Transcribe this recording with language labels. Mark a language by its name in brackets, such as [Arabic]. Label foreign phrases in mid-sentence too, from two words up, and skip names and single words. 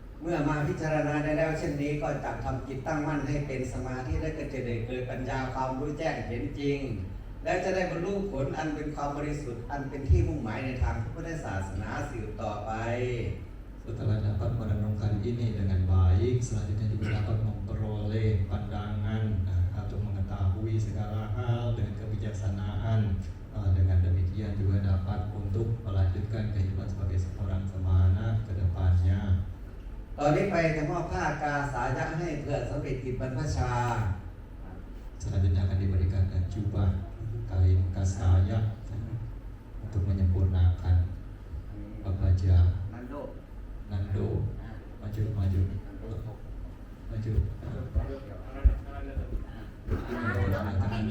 [Thai] มื่อมาพิจารณาได้แล้วเช่นนี้ก็จักทำจิตตั้งมั่นให้เป็นสมาธิและก็จะได้เกิดปัญญาความรู้แจ้งเห็นจริง และจะได้บรรลุผลอันเป็นความบริสุทธิ์อันเป็นที่มุ่งหมายในทางพระพุทธศาสนาสืบต่อไป [Indonesian] Setelah dapat merenungkan ini dengan baik, selanjutnya juga dapat memperoleh pandangan atau mengetahui segala hal dengan kebijaksanaan. Dengan demikian juga dapat untuk melanjutkan kehidupan sebagai seorang semana ke depannya. ตอนนี้ไปจะมอบผ้ากาสายะให้เพื่อสำเร็จกิจบรรพชา Selanjutnya akan diberikan jubah kain kasaya untuk menyempurnakan baja Nando. Nando. Maju, maju, maju. Tangannya.